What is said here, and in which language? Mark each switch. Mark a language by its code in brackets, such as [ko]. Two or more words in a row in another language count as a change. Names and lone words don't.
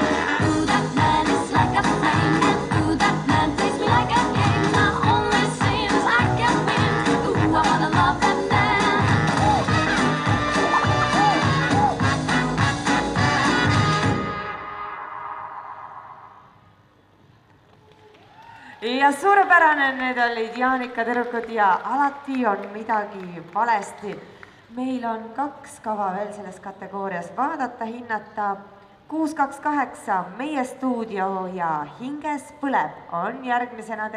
[en] Ooh, that man is like a flame, and ooh, that man plays me like a game. My only sin is I can win. Ooh, I wanna love that man. [et] Ja suurepärane, need olid Jaanika tüdrukud ja alati on midagi valesti. Meil on 2 kava veel selles kategoorias vaadata, hinnata. 628 Meie stuudio ja Hinges põleb on järgmisena